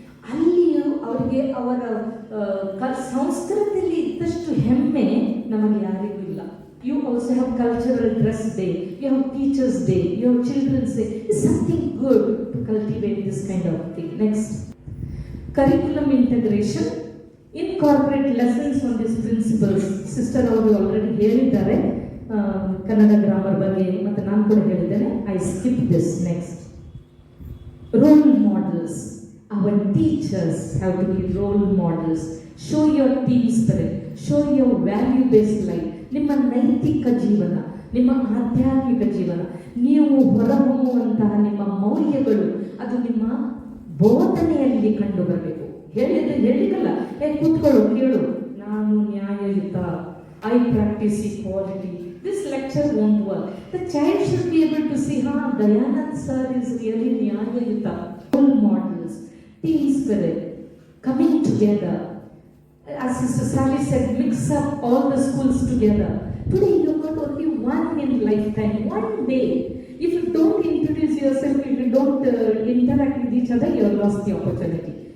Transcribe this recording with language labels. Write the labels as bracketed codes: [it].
[kn] ಅಲ್ಲಿಯೂ ಅವರಿಗೆ ಅವರ ಸಂಸ್ಕೃತಿಯಲ್ಲಿ ಇದ್ದಷ್ಟು ಹೆಮ್ಮೆ ನಮಗೆ ಯಾರಿಗೂ ಇಲ್ಲ. [en] You also have cultural dress day, you have teachers day, you have children's day. It's something good to cultivate this kind of thing. Next, curriculum integration. Incorporate lessons on these principles. [kn] Sister ಅವರು already ಹೇಳಿದ್ದಾರೆ Kannada grammar ಬಗ್ಗೆ, ಮತ್ತು ನಾನು ಕೂಡ ಹೇಳಿದ್ದೇನೆ. [en] I skip this. Next, role models. Our teachers have to be role models. Show your team spirit, show your value-based life. [kn] ನಿಮ್ಮ ನೈತಿಕ ಜೀವನ, ನಿಮ್ಮ ಆಧ್ಯಾತ್ಮಿಕ ಜೀವನ, ನೀವು ಹೊರಹೊಮ್ಮುವಂತಹ ನಿಮ್ಮ ಮೌಲ್ಯಗಳು ಅದು ನಿಮ್ಮ ಬೋಧನೆಯಲ್ಲಿ ಕಂಡು ಬರಬೇಕು. ಹೇಳಿಕಲ್ಲ, ಕೂತ್ಕೊಳ್ಳು, ಕೇಳು, ನಾನು ನ್ಯಾಯಯುತ, [en] I practice equality. This lecture won't work. The child should be able to see, Dayanand sir is really ನ್ಯಾಯಯುತ. Role models, team spirit, coming together. As Sister Sally said, mix up all the schools together. Today you got only one in lifetime, one day. If you don't introduce yourself, if you don't interact with each other, you have lost the opportunity.